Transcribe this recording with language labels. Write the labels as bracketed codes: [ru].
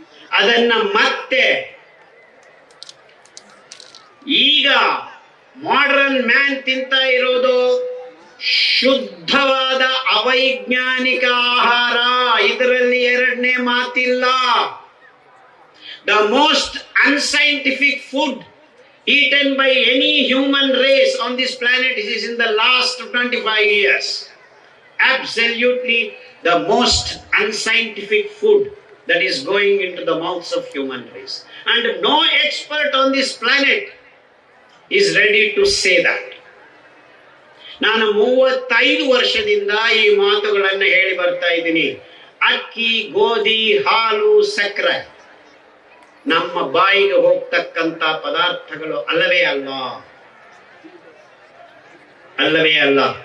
[kn] ಅದನ್ನ ಮತ್ತೆ ಈಗ ಮಾಡರ್ನ್ ಮ್ಯಾನ್ ತಿಂತ ಇರೋದು ಶುದ್ಧವಾದ ಅವೈಜ್ಞಾನಿಕ ಆಹಾರ. ಇದರಲ್ಲಿ ಎರಡನೇ ಮಾತಿಲ್ಲ. [en] The most unscientific food eaten by any human race on this planet is in the last 25 years. Absolutely the most unscientific food that is going into the mouths of human race. And no expert on this planet is ready to say that. [kn] ನಾನು 35 ವರ್ಷದಿಂದ ಈ ಮಾತುಗಳನ್ನು ಹೇಳಿ ಬರ್ತಾ ಇದ್ದೀನಿ. ಅಕ್ಕಿ, ಗೋಧಿ, ಹಾಲು, ಸಕ್ಕರೆ ನಮ್ಮ ಬಾಯಿಗೆ ಹೋಗ್ತಕ್ಕಂತ ಪದಾರ್ಥಗಳು ಅಲ್ಲವೇ ಅಲ್ಲ, ಅಲ್ಲವೇ ಅಲ್ಲ.